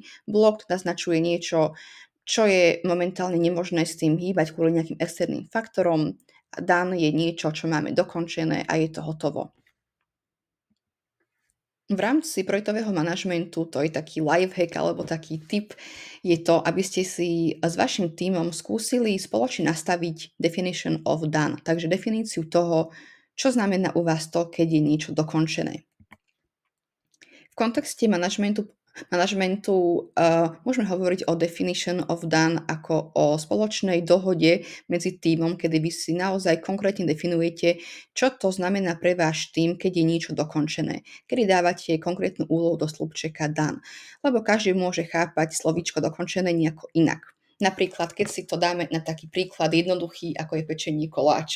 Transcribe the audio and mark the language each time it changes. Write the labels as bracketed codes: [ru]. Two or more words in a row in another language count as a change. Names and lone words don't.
[sk] Blocked naznačuje niečo, čo je momentálne nemožné s tým hýbať kvôli nejakým externým faktorom. A done je niečo, čo máme dokončené a je to hotovo. V rámci projektového manažmentu, to je taký lifehack alebo taký tip, je to, aby ste si s vašim tímom skúsili spoločne nastaviť [en] definition of done, [sk] takže definíciu toho, čo znamená u vás to, keď je niečo dokončené. V kontexte manažmentu môžeme hovoriť o [en] definition of done [sk] ako o spoločnej dohode medzi tímom, kedy vy si naozaj konkrétne definujete, čo to znamená pre váš tím, keď je niečo dokončené. Kedy dávate konkrétnu úlohu do slupčeka done. Lebo každý môže chápať slovíčko dokončené nejako inak. Napríklad, keď si to dáme na taký príklad jednoduchý, ako je pečenie koláča.